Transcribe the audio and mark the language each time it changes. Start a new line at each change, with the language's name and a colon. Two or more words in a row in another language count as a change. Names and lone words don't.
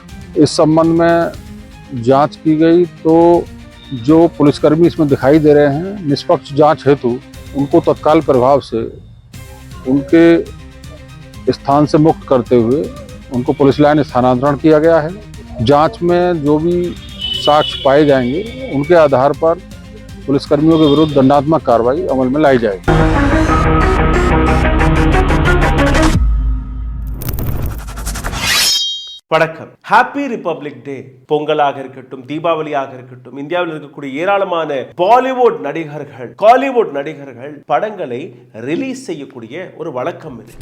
Hindi: इस संबंध में जांच की गई तो जो पुलिसकर्मी इसमें दिखाई दे रहे हैं, निष्पक्ष जांच हेतु उनको तत्काल प्रभाव से उनके स्थान से मुक्त करते हुए उनको पुलिस लाइन स्थानांतरण किया गया है। जांच में जो भी साक्ष्य पाए जाएंगे उनके आधार पर पुलिसकर्मियों के विरुद्ध दंडात्मक कार्रवाई अमल में लाई जाएगी।
Tamil: வணக்கம்.
English: Happy Republic Day.
Tamil: பொங்கலாக இருக்கட்டும், தீபாவளியாக இருக்கட்டும், இந்தியாவில் இருக்கக்கூடிய ஏராளமான பாலிவுட் நடிகர்கள், காலிவுட் நடிகர்கள் படங்களை ரிலீஸ் செய்யக்கூடிய ஒரு வழக்கம் இது.